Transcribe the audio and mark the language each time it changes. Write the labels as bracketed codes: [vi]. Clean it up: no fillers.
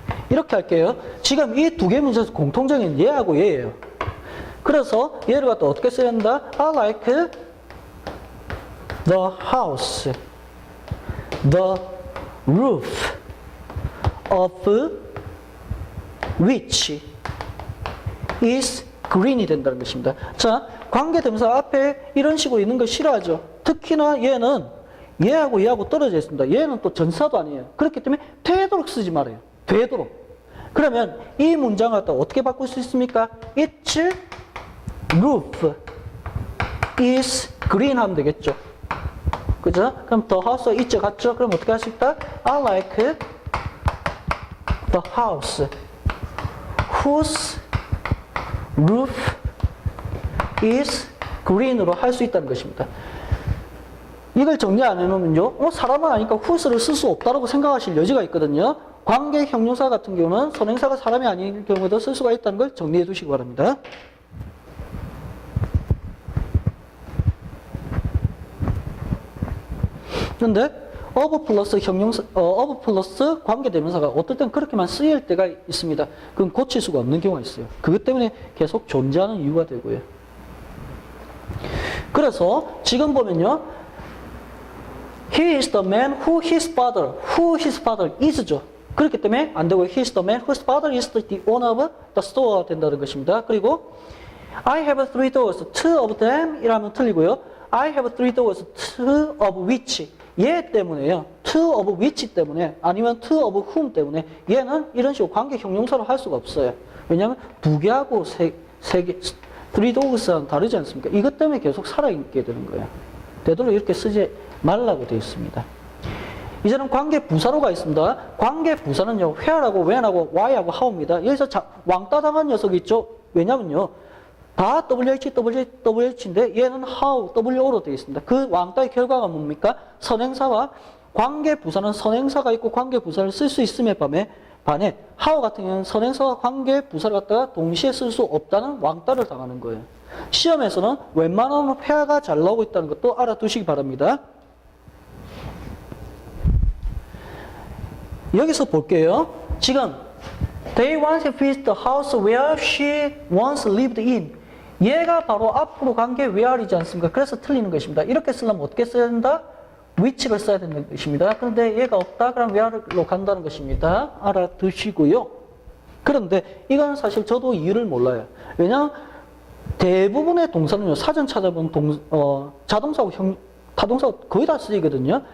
[ko] 이렇게 할게요. 지금 이 두 개 문제에서 공통적인 얘하고 얘예요. 그래서 얘를 갖다 어떻게 써야 한다? [en] I like the house, the roof of which is green이 [ko] 된다는 것입니다. 자, 관계대명사 앞에 이런 식으로 있는 거 싫어하죠. 특히나 얘는 얘하고 얘하고 떨어져 있습니다. 얘는 또 전사도 아니에요. 그렇기 때문에 되도록 쓰지 말아요. 되도록. 그러면 이 문장을 갖다 어떻게 바꿀 수 있습니까? [en] Its roof is green [ko] 하면 되겠죠. 그죠? 그럼 [en] the house is [ko] 같죠? 그럼 어떻게 할 수 있다? [en] I like the house whose roof is green으로 [ko] 할 수 있다는 것입니다. 이걸 정리 안 해놓으면요, 사람은 아니까 whose를 쓸 수 없다고 생각하실 여지가 있거든요. 관계 형용사 같은 경우는 선행사가 사람이 아닌 경우도 쓸 수가 있다는 걸 정리해 두시기 바랍니다. 그런데 of 플러스 형용사, of 플러스 관계대명사가 어떨 땐 그렇게만 쓰일 때가 있습니다. 그건 고칠 수가 없는 경우가 있어요. 그것 때문에 계속 존재하는 이유가 되고요. 그래서 지금 보면요, [en] he is the man who his father is죠. [ko] 그렇기 때문에 안 되고 [en] he is the man whose father is the owner of the store가 [ko] 된다는 것입니다. 그리고 [en] I have three doors, two of them 이라면 [ko] 틀리고요. [en] I have three doors, two of which [ko] 얘 때문에요. [en] two of which [ko] 때문에 아니면 [en] two of whom [ko] 때문에 얘는 이런 식으로 관계 형용사로 할 수가 없어요. 왜냐하면 두 개하고 세 개, [en] three dogs [ko] 는 다르지 않습니까? 이것 때문에 계속 살아있게 되는 거예요. 되도록 이렇게 쓰지 말라고 되어 있습니다. 이제는 관계 부사로가 있습니다. 관계 부사는요, where하고 when하고 why하고 how입니다. 여기서 왕따당한 녀석이 있죠. 왜냐면요, 다 WH인데 얘는 how, WO로 되어 있습니다. 그 왕따의 결과가 뭡니까? 선행사와 관계 부사는 선행사가 있고 관계 부사를 쓸 수 있음에 반해 how 같은 경우는 선행사와 관계 부사를 갖다가 동시에 쓸 수 없다는 왕따를 당하는 거예요. 시험에서는 웬만하면 폐하가 잘 나오고 있다는 것도 알아두시기 바랍니다. 여기서 볼게요. 지금 [en] They once visited the house where she once lived in. [ko] 얘가 바로 앞으로 간 게 where이지 않습니까? 그래서 틀리는 것입니다. 이렇게 쓰려면 어떻게 써야 된다? which를 써야 되는 것입니다. 그런데 얘가 없다? 그럼 where로 간다는 것입니다. 알아두시고요. 그런데 이건 사실 저도 이유를 몰라요. 왜냐하면 대부분의 동사는요, 사전 찾아본 자동사하고 타동사가 거의 다 쓰이거든요.